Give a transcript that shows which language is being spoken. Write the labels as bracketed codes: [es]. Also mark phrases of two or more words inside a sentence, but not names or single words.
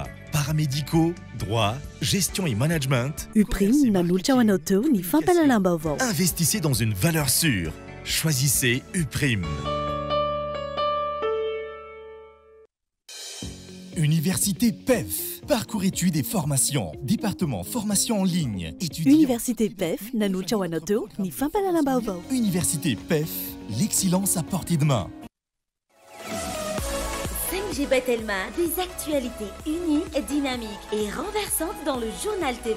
[fr] Paramédicaux, droit, gestion et management. [mg] Uprime nanolotra ho anao teo ny fampalalam vaovao. [fr] Investissez dans une valeur sûre. Choisissez Uprime. Université PEF. Parcours études et formations. Département formation en ligne. [mg] Université PEF nanolotra ho anao teo ny fampalalam vaovao. [fr] Université PEF. L'excellence à portée de main. J'ai Batelma, des actualités unies, dynamiques et renversantes dans le journal TV.